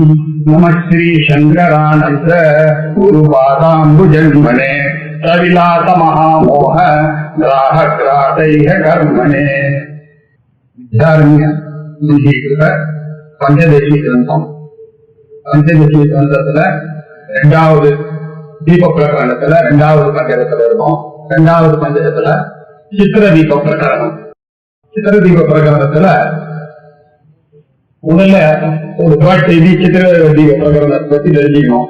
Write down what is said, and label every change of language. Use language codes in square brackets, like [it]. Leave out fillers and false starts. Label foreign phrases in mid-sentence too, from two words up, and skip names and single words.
[sa] नमः श्री शंकरानंद गुरुपादाम्बुजन्मने सविलास महामोह ग्राहग्रादैह कर्मणे। विद्यारण्य निधीकृत पंचदशी ग्रंथम पंचदशी [ta] ग्रंथத்துல இரண்டாவது தீப பிரகரணத்துல இரண்டாவது பஞ்சகத்துல இருக்கும். இரண்டாவது பஞ்சகத்துல சித்திர தீப பிரகரணம். சித்திர தீப பிரகரணத்துல முதல்ல ஒரு செய்தி சித்திர தீப பிரகரணத்தை பத்தி தெரிஞ்சுக்கணும்.